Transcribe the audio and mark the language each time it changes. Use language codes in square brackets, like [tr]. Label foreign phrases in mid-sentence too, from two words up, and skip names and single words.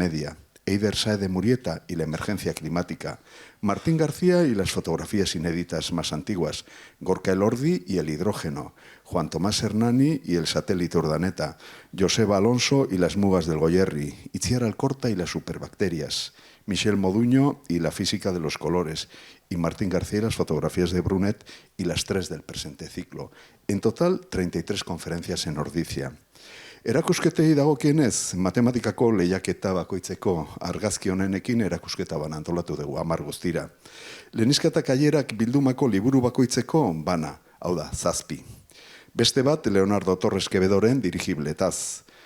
[es] Media, Eider Sáez de Murieta y la emergencia climática, Martín García y las fotografías inéditas más antiguas, Gorka Elordi y el hidrógeno, Juan Tomás Hernani y el satélite Urdaneta, Joseba Alonso y las mugas del Goierri, Itziar Alcorta y las superbacterias, Michel Moduño y la física de los colores, y Martín García y las fotografías de Brunet y las 3 del presente ciclo. En total, 33 conferencias en Ordizia. [eu] Erakusketei dagokienez, matematikako lehiaketa bakoitzeko argazki honenekin erakusketa bana antolatu dugu 10 guztira. Lehenizketa kaierak bildumako liburu bakoitzeko bana, hau da, 7. Beste bat Leonardo Torres Quevedoren dirigibletaz.